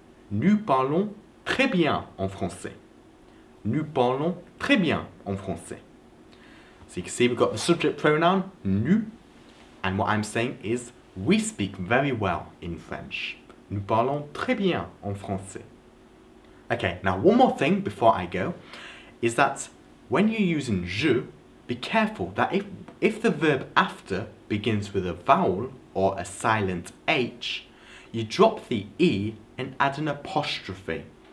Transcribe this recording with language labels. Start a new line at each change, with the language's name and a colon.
French: Nous parlons très bien en français. Nous parlons très bien en français.
English: So you can see we've got the subject pronoun nous, and what I'm saying is we speak very well in French.
French: Nous parlons très bien en français.
English: Okay, now one more thing before I go is that when you're using je, be careful that if the verb after begins with a vowel or a silent H, you drop the E and add an apostrophe.